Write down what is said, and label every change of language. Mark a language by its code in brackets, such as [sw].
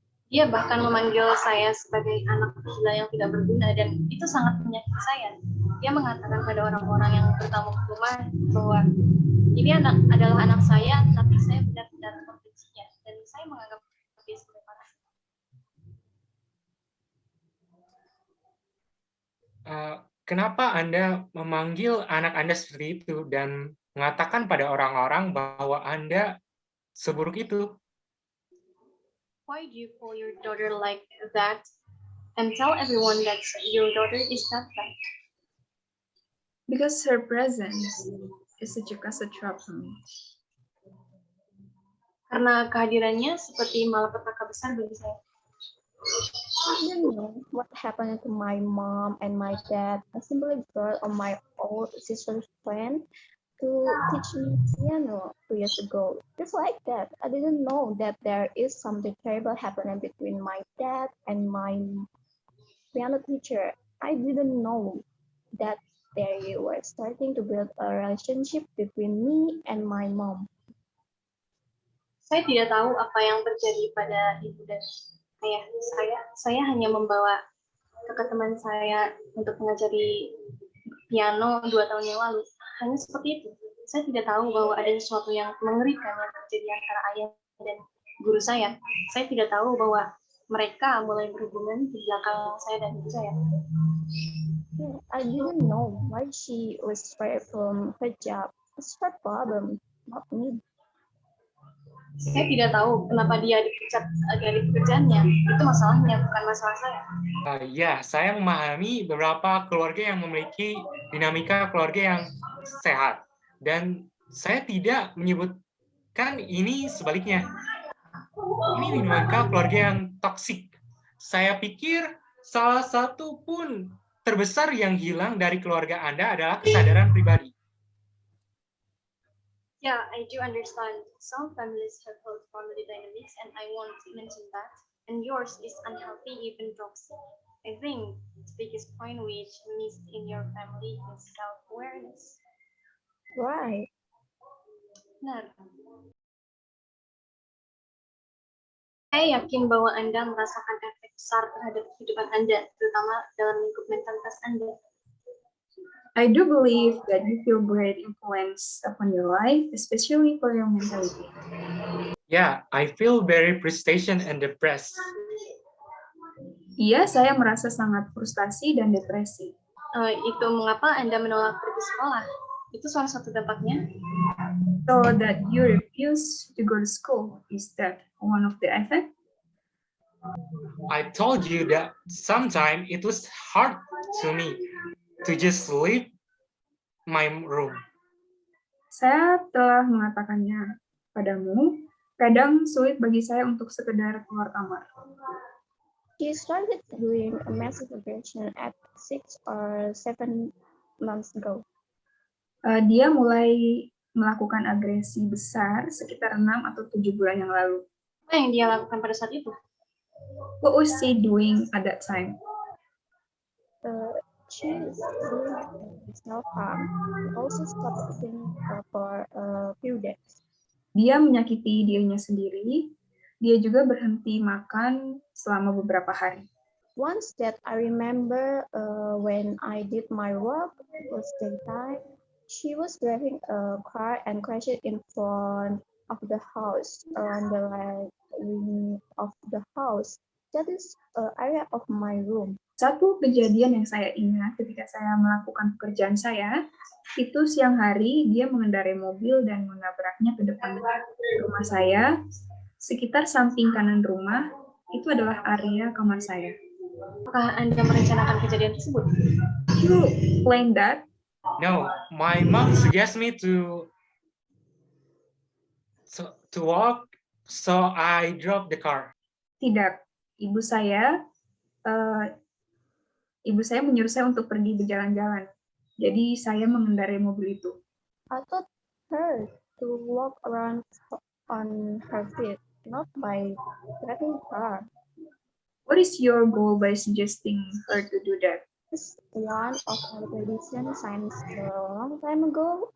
[id] Dia bahkan memanggil saya sebagai anak gila yang tidak berguna, dan itu sangat menyakiti saya. Dia mengatakan pada orang-orang yang bertamu ke rumah bahwa ini adalah anak saya, tapi saya benar-benar membencinya, dan saya menganggap dia sebagai parasite. Kenapa Anda memanggil anak Anda seperti itu dan mengatakan pada orang-orang bahwa Anda seburuk itu? [en] Why do you call your daughter like that and tell everyone that your daughter is not that? Because her presence is such a catastrophe for me. [id] Karena kehadirannya seperti malapetaka besar bagi saya. [en] I don't know what happened to my mom and my dad. I simply brought on my old sister's friend to teach me piano 2 years ago. Just like that. I didn't know that there is something terrible happening between my dad and my piano teacher. I didn't know that they were starting to build a relationship between me and my mom. [id] Saya tidak tahu apa yang terjadi pada ibu dan ayah saya hanya membawa kakak teman saya untuk mengajari piano 2 tahun yang lalu. Hanya seperti itu. Saya tidak tahu bahwa ada sesuatu yang mengerikan yang terjadi antara ayah dan guru saya. Saya tidak tahu bahwa mereka mulai berhubungan di belakang saya dan ibu saya. [en] Yeah, I didn't know why she was fired from her job. It's her problem, not me. [id] Saya tidak tahu kenapa dia dipecat dari pekerjaannya. Itu masalahnya, bukan masalah saya. Ya, saya memahami beberapa keluarga yang memiliki dinamika keluarga yang sehat. Dan saya tidak menyebutkan ini sebaliknya. Ini dinamika keluarga yang toksik. Saya pikir salah satu pun terbesar yang hilang dari keluarga Anda adalah kesadaran pribadi. [en] Yeah, I do understand. Some families have healthy family dynamics, and I want to mention that. And yours is unhealthy, even toxic. I think the biggest point which missed in your family is self-awareness. Right. [id] Benar. Saya yakin bahwa Anda merasakan efek besar terhadap kehidupan Anda, terutama dalam lingkup mentalitas Anda. [en] I do believe that you feel great influence upon your life, especially for your mentality. Yeah, I feel very frustration and depressed. [id] Iya, saya merasa sangat frustasi dan depresi. Itu mengapa Anda menolak pergi sekolah? Itu salah satu dampaknya. [en] So that you refuse to go to school, is that one of the effects? I told you that sometimes it was hard to me to just leave my room. [id] Saya telah mengatakannya padamu, kadang sulit bagi saya untuk sekedar keluar kamar. [en] She started doing a massive aggression at 6 or 7 months ago. [id] Dia mulai melakukan agresi besar sekitar 6 atau 7 bulan yang lalu. Apa yang dia lakukan pada saat itu? [en] What was she doing at that time? She is doing self-harm. Also stopped eating for a few days. [id] Dia menyakiti dirinya sendiri. Dia juga berhenti makan selama beberapa hari. [en] Once that I remember when I did my work, it was daytime. She was driving a car and crashed in front of the house around the wing of the house. That is area of my room. [id] Satu kejadian yang saya ingat ketika saya melakukan pekerjaan saya, itu siang hari dia mengendarai mobil dan menabraknya ke depan rumah saya. Sekitar samping kanan rumah, itu adalah area kamar saya. Apakah Anda merencanakan kejadian tersebut? [en] You plan that? No, my mom suggested me to walk, so I drove the car. [id] Tidak. Ibu saya menyuruh saya untuk pergi berjalan-jalan. Jadi saya mengendarai mobil itu. [en] I taught her to walk around on her feet, not by driving car. What is your goal by suggesting her to do that? It's one of our tradition since a long time ago.